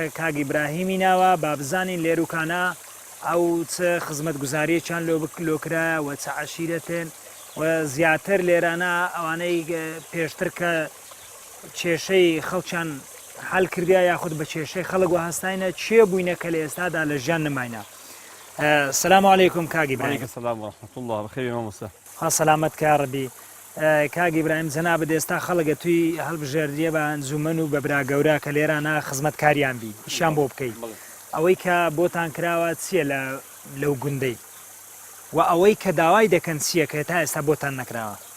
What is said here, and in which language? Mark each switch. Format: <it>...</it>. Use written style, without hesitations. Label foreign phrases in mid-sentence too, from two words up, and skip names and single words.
<ckb>کاگی براهیمی ناوە با بزانین لێروکانە ئەو چ خزمەت گوزاریەکیان لۆکرایە و چە عەشیرەتێن و زیاتر لێرانە ئەوانەی پێشتر کە کێشەی خەڵکیان حەل کردیا یاخود بە کێشەی خەڵک و هەستاینە چێ بووینە کە لە ئێستادا لە ژیان نماینە.</ckb> <ar>سلام علیکم کاگی براهیم. سلام ورحمة الله بخير</ar> <ckb>مامۆستا. خوا سەلامەت کا ڕەبی. کاگی براهیم جەنابەت ئێستا خەڵکە توی هەڵبژێردیە بە ئەنجومەن و بە براگەورە کە لێرانە خزمەتکاریان بی ئیشان بۆ بکەیت ئەوەی کە بۆتان کراوە چییە لەو گوندەی و ئەوەی کە داوای دەکەن چییە کە تا ئێستا بۆتان نەکراوە؟</ckb>